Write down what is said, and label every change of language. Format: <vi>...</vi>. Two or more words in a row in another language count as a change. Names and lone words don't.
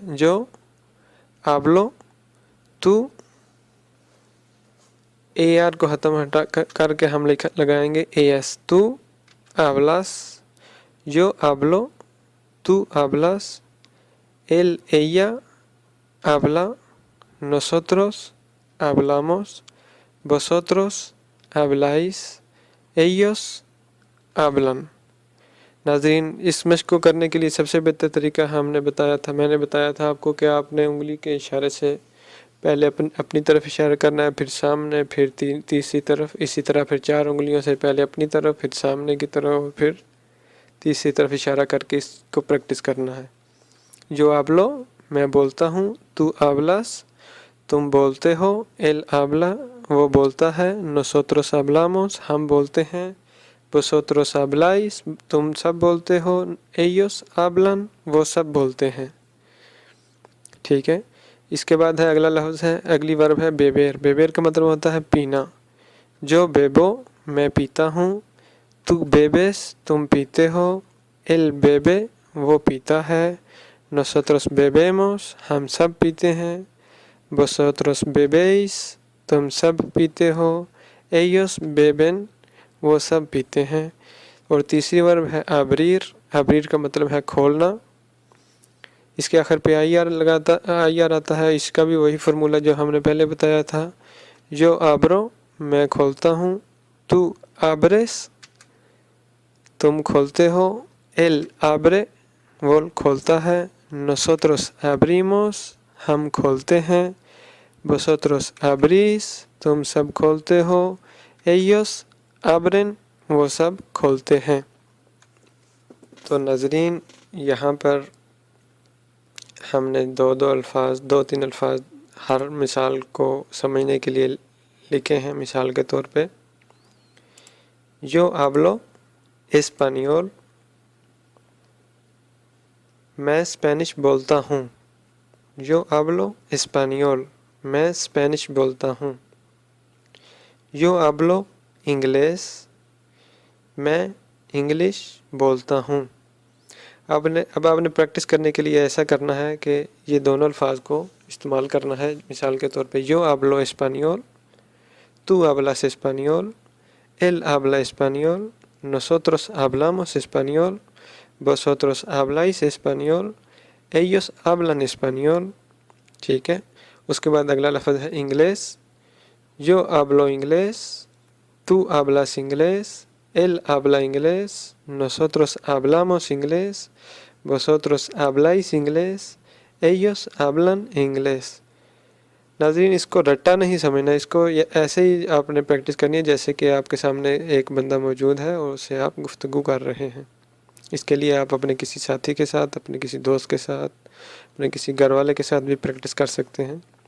<es>yo hablo,</es> <ur>تو اے آر کو ختم کر کے ہم لگائیں گے اے ایس،</ur> <es>tú hablas. yo hablo, tú hablas, él, ella, habla, nosotros, hablamos, vosotros habláis، ellos hablan۔</es> <ur>ناظرین، اس مشق کو کرنے کے لیے سب سے بہتر طریقہ میں نے بتایا تھا آپ کو کہ آپ نے انگلی کے اشارے سے پہلے اپنی طرف اشارہ کرنا ہے، پھر سامنے، پھر تیسری طرف، اسی طرح پھر 4 انگلیوں سے پہلے اپنی طرف، پھر سامنے کی طرف، پھر تیسری طرف اشارہ کر کے اس کو پریکٹس کرنا ہے۔</ur> <es>yo hablo,</es> <ur>میں بولتا ہوں،</ur> <es>tú hablas,</es> <ur>تم بولتے ہو،</ur> <es>él habla,</es> <ur>وہ بولتا ہے،</ur> <es>nosotros hablamos,</es> <ur>ہم بولتے ہیں،</ur> <es>vosotros habláis،</es> <ur>تم سب بولتے ہو،</ur> <es>ellos hablan،</es> <ur>وہ سب بولتے ہیں۔ ٹھیک ہے، اس کے بعد ہے اگلا لفظ ہے، اگلی ورب ہے بیبیر۔ بیبیر کا مطلب ہوتا ہے پینا۔</ur> <es>yo bebo,</es> <ur>میں پیتا ہوں،</ur> <es>tú bebes,</es> <ur>تم پیتے ہو،</ur> <es>él bebe,</es> <ur>وہ پیتا ہے،</ur> <es>nosotros bebemos،</es> <ur>ہم سب پیتے ہیں،</ur> <es>vosotros bebéis،</es> <ur>تم سب پیتے ہو،</ur> <es>ellos beben،</es> <ur>وہ سب پیتے ہیں۔ اور تیسری ورب ہے abrir۔ abrir کا مطلب ہے کھولنا۔ اس کے آخر پہ آئی آر آتا ہے۔ اس کا بھی وہی فارمولہ جو ہم نے پہلے بتایا تھا۔</ur> <es>yo abro,</es> <ur>میں کھولتا ہوں،</ur> <es>tú abres,</es> <ur>تم کھولتے ہو،</ur> <es>él abre,</es> <ur>وہ کھولتا ہے،</ur> <es>nosotros abrimos،</es> <ur>ہم کھولتے ہیں،</ur> <es>vosotros abrís،</es> <ur>تم سب کھولتے ہو،</ur> <es>ellos abren،</es> <ur>وہ سب کھولتے ہیں۔ تو ناظرین، یہاں پر ہم نے 2-3 الفاظ ہر مثال کو سمجھنے کے لیے لکھے ہیں۔ مثال کے طور پہ،</ur> <es>yo hablo español،</es> <ur>میں اسپینش بولتا ہوں۔</ur> <es>yo hablo español،</es> <ur>میں اسپینش بولتا ہوں۔</ur> <es>yo hablo inglés،</es> <ur>میں انگلش بولتا ہوں۔ اب آپ نے پریکٹس کرنے کے لیے ایسا کرنا ہے کہ یہ دونوں الفاظ کو استعمال کرنا ہے۔ مثال کے طور پہ،</ur> <es>yo hablo español، tú hablas español، él habla español، nosotros hablamos español، vosotros habláis español، ellos hablan español۔</es> <ur>ٹھیک ہے، اس کے بعد اگلا لفظ ہے انگلیس۔</ur> <es>yo hablo inglés، tú hablas inglés، él habla inglés، nosotros hablamos inglés، vosotros habláis inglés، ellos hablan inglés۔</es> <ur>ناظرین، اس کو رٹا نہیں سمجھنا، اس کو ایسے ہی آپ نے پریکٹس کرنی ہے جیسے کہ آپ کے سامنے ایک بندہ موجود ہے اور اس سے آپ گفتگو کر رہے ہیں۔ اس کے لیے آپ اپنے کسی ساتھی کے ساتھ، اپنے کسی دوست کے ساتھ، اپنے کسی گھر والے کے ساتھ بھی پریکٹس کر سکتے ہیں۔</ur>